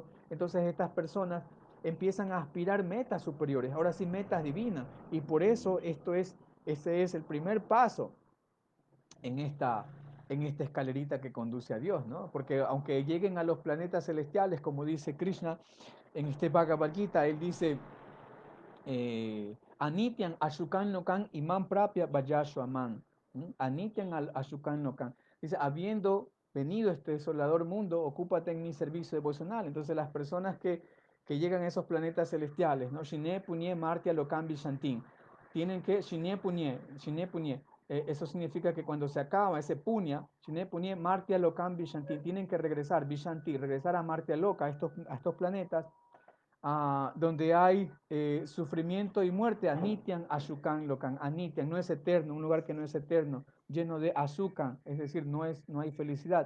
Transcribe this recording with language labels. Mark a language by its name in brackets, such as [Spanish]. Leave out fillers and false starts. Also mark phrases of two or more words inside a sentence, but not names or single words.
[Spanish] Entonces estas personas empiezan a aspirar metas superiores, ahora sí metas divinas. Y por eso ese es el primer paso en esta escalerita que conduce a Dios, ¿no? Porque aunque lleguen a los planetas celestiales, como dice Krishna en este Bhagavad Gita, él dice, [Sanskrit] Anityan Ashukan Lokan Imam Prapya Vajashwaman. Anityan Ashukan Lokan. [Spanish] Dice, habiendo venido este desolador mundo, ocúpate en mi servicio devocional. Entonces las personas que llegan a esos planetas celestiales, ¿no? [Sanskrit] Shine Punye Martya Lokan Vishantin. [Spanish] Tienen que, [Sanskrit] Shine Punye. [Spanish] Eso significa que cuando se acaba ese punya, [Sanskrit] Shine Punye Martya Lokan Vishantin, [Spanish] tienen que regresar, Vishanti, regresar a [Sanskrit] Martya Loka, [Spanish] a estos planetas donde hay sufrimiento y muerte, [Sanskrit] Anityan, Ashukan, Lokan, Anityan, [Spanish] no es eterno, un lugar que no es eterno, lleno de Asukan, es decir, no hay felicidad.